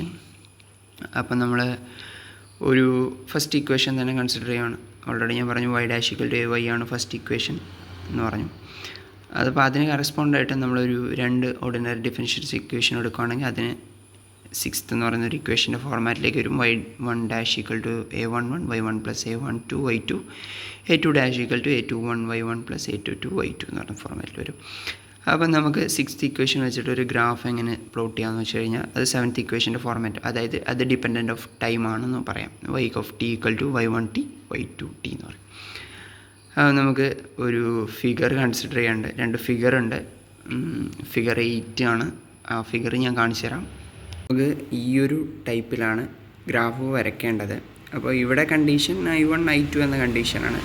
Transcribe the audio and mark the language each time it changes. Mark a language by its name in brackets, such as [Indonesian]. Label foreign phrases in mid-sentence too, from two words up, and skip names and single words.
[Malayalam] അപ്പം നമ്മൾ ഒരു [English] first equation [Malayalam] തന്നെ കൺസിഡർ ചെയ്യുകയാണ്. ഓൾറെഡി ഞാൻ പറഞ്ഞു y'=ay ആണ് [English] first equation [Malayalam] എന്ന് പറഞ്ഞു. അതിപ്പോൾ അതിന് കറസ്പോണ്ടായിട്ട് നമ്മളൊരു 2 [English] ordinary differential equation [Malayalam] എടുക്കുകയാണെങ്കിൽ അതിന് സിക്സ്ത് എന്ന് പറയുന്ന ഒരു ഇക്വേഷൻ്റെ ഫോർമാറ്റിലേക്ക് വരും. y1'=a11 y1 + a12 y2 a2'=a21 y1 + a22 y2 എന്ന് പറഞ്ഞ ഫോർമാറ്റിൽ വരും. അപ്പം നമുക്ക് 6th ഇക്വേഷൻ വെച്ചിട്ട് ഒരു ഗ്രാഫ് എങ്ങനെ പ്ലോട്ട് ചെയ്യാമെന്ന് വെച്ച് കഴിഞ്ഞാൽ അത് 7th ഇക്വേഷൻ്റെ ഫോർമാറ്റ്, അതായത് അത് [English] dependent of time [Malayalam] ആണെന്ന് പറയാം. [English] y of t equal to y1t y2t [Malayalam] എന്ന് പറയും. നമുക്ക് ഒരു ഫിഗർ കൺസിഡർ ചെയ്യാനുണ്ട്. 2 ഫിഗർ ഉണ്ട്. ഫിഗർ 8 ആണ്. ആ ഫിഗർ ഞാൻ കാണിച്ചു തരാം. നമുക്ക് ഈ ഒരു ടൈപ്പിലാണ് ഗ്രാഫ് വരയ്ക്കേണ്ടത്. അപ്പോൾ ഇവിടെ കണ്ടീഷൻ I1 I2 എന്ന കണ്ടീഷനാണ്.